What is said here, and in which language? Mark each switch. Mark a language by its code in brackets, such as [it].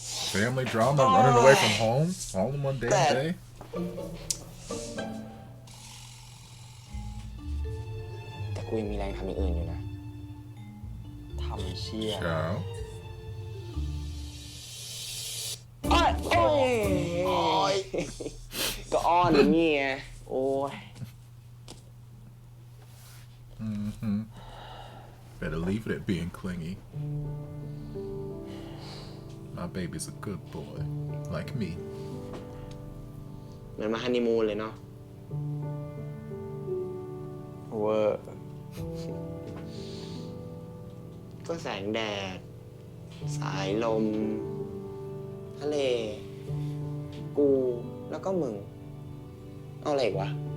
[en] Family drama, running away from home, all in one damn day. [th] แต่กูยังมีแรงทำอย่างอื่นอยู่นะทำเชี่ย [en] Ciao. [th] โอ้ยก็อ้อนอย่างงี้ไงโอ้ย [en] Better leave it at being clingy. My baby's a good boy, like me. [th] เหมือนมาฮันนีมูนเลยเนาะเวอร์ก็แสงแดด สายลม ทะเล กู แล้วก็มึง เอาอะไรอีกวะ